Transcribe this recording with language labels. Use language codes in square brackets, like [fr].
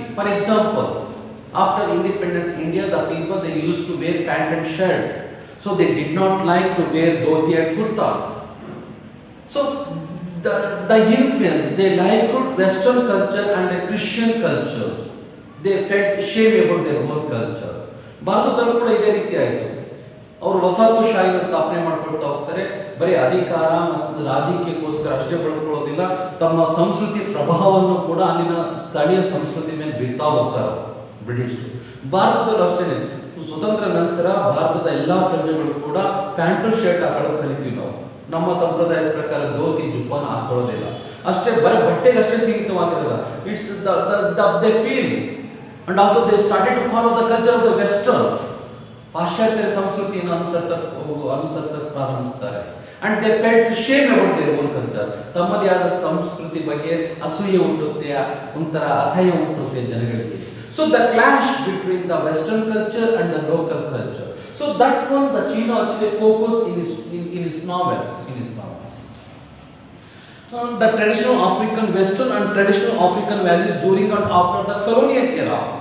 [en] For example, after independence India, the people they used to wear pant and shirt. So they did not like to wear dhoti and kurta. So the influence, they liked Western culture and the Christian culture. They felt shame about their own culture. [kn] ಭಾರತದಲ್ಲೂ ಕೂಡ ಇದೇ ರೀತಿ ಆಯಿತು. ಅವರು ವಸಾಹತುಶಾಹಿನ ಸ್ಥಾಪನೆ ಮಾಡ್ಕೊಳ್ತಾ ಹೋಗ್ತಾರೆ. ಬರೀ ಅಧಿಕಾರ ಮತ್ತು ರಾಜಕೀಯಕ್ಕೋಸ್ಕರ ಅಷ್ಟೇ ಬಳಕೊಳ್ಳೋದಿಲ್ಲ, ತಮ್ಮ ಸಂಸ್ಕೃತಿ ಪ್ರಭಾವವನ್ನು ಕೂಡ ಅಲ್ಲಿನ ಸ್ಥಳೀಯ ಸಂಸ್ಕೃತಿ ಮೇಲೆ ಬೀರ್ತಾ ಹೋಗ್ತಾರೆ ಬ್ರಿಟಿಷರು. ಭಾರತದಲ್ಲೂ ಅಷ್ಟೇ, ಸ್ವತಂತ್ರ ನಂತರ ಭಾರತದ ಎಲ್ಲ ಪ್ರಜೆಗಳು ಕೂಡ ಪ್ಯಾಂಟು ಶರ್ಟ್ ಹಾಕೊಳ್ಳೋದು ಕಲಿತೀವಿ ನಾವು. ನಮ್ಮ ಸಂಪ್ರದಾಯದ ಪ್ರಕಾರ ಧೋತಿ ಜುಬ್ಬನ ಹಾಕೊಳ್ಳೋದಿಲ್ಲ. ಅಷ್ಟೇ ಬರೀ ಬಟ್ಟೆಗೆ ಅಷ್ಟೇ ಸೀಮಿತವಾಗಿರೋಲ್ಲ. [en] It's the feel. And also they started to follow the culture of the Western. [kn] ಪಾಶ್ಚಾತ್ಯ ಸಂಸ್ಕೃತಿಯನ್ನು ಅನುಸರಿಸಲು ಪ್ರಾರಂಭಿಸುತ್ತಾರೆ. [en] And they felt shame about their own culture. [kn] ತಮ್ಮದೇ ಆದ ಸಂಸ್ಕೃತಿ ಬಗ್ಗೆ ಅಸೂಯೆ ಹುಟ್ಟುತ್ತೆ, ಒಂಥರ ಅಸಹ್ಯ ಹುಟ್ಟುತ್ತೆ ಜನಗಳಿಗೆ. [en] So the clash between the Western culture and the local culture. So that one the Chinua Achebe focused in his novels. The traditional African, Western and traditional African values during and after the colonial era.